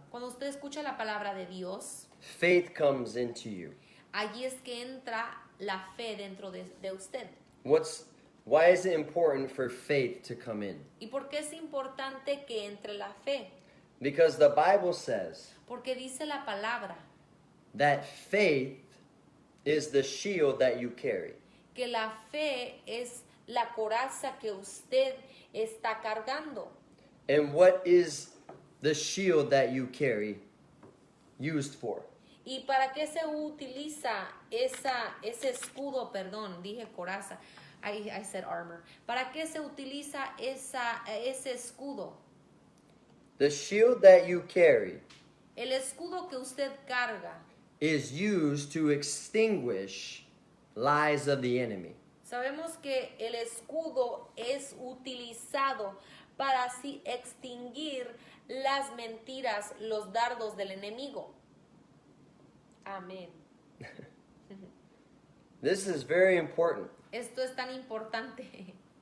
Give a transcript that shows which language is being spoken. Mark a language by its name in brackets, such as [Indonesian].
[Spanish] Cuando usted escucha la palabra de Dios, [English] faith comes into you. [Spanish] allí es que entra la fe dentro de usted. [English] Why is it important for faith to come in? [Spanish] ¿Y por qué es importante que entre la fe? [English] Because the Bible says [Spanish] Porque dice la palabra [English] that faith is the shield that you carry. [Spanish] que la fe es la coraza que usted está cargando. [English] And what is the shield that you carry used for? [Spanish] ¿Y para qué se utiliza ese escudo? Perdón, dije coraza. [English] I said armor. [Spanish] ¿Para qué se utiliza ese escudo? [English] The shield that you carry [Spanish] El escudo que usted carga, [English] is used to extinguish lies of the enemy. [Spanish] sabemos que el escudo es utilizado para así extinguir las mentiras, los dardos del enemigo. Amén. [English] This is very important. [Spanish] Esto es tan importante.